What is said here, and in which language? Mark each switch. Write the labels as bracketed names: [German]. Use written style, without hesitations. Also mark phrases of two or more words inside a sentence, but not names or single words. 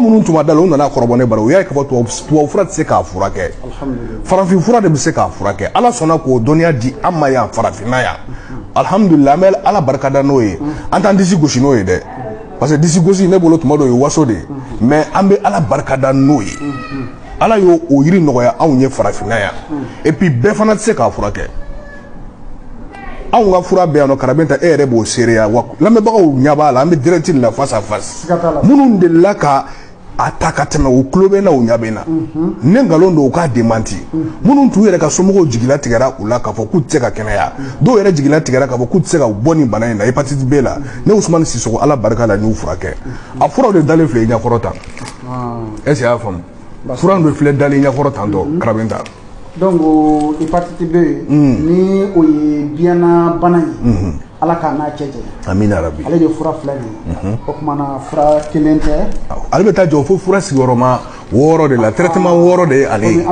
[Bambara] minnu tun ma da la u nana kɔrɔbɔ ne bara u y'a ye k'a fɔ tubabu fura tɛ se k'a furakɛ farafin fura de bɛ se k'a furakɛ ala sɔnna k'o dɔnniya di an ma yan farafinna yan alhamdulilah an bɛ ala barikada n'o ye an t'an disi gosi n'o ye dɛ [French] parce que [Bambara] disi gosi ne bolo tuma dɔ o ye waso de ye mais an bɛ ala barikada n'o ye ala y'o o yiri nɔgɔya anw ye farafinna yan [French] et puis [Bambara] bɛɛ fana tɛ se k'a furakɛ anw ka fura bɛ yan nɔ karabenta e yɛrɛ b'o seereya wa lamɛnbagaw ɲɛ b'a la an bɛ direct la [French] face à face [Bambara] minnu delila ka a ta ka tɛmɛ o tulo bɛ na o ɲɛ bɛ na ne nkalon don u k'a démenti minnu t'u yɛrɛ ka somɔgɔw jigila tigɛra u la k'a fɔ k'u tɛ se ka kɛnɛya dɔw yɛrɛ jigila tigɛra k'a fɔ k'u tɛ se ka bɔ nin bana in na hépatite B la ne Usumani Sisoko ala barika la n'u furakɛ a furaw de dalen filɛ i ɲɛkɔrɔ tan [French] est ce que [Bambara] y'a faamu fura dɔ filɛ dalen i ɲɛkɔrɔ tan tɔ karabenta donc hépatite B ni o ye biyɛnna bana ye ala k'a n'a cɛ jɛ amina rabi ale de fura filɛ nin ye o kuma na fura kelen tɛ ale bɛ taa jɔ fo fura sigiyɔrɔma 6 de la traitement 6 de ye ale ye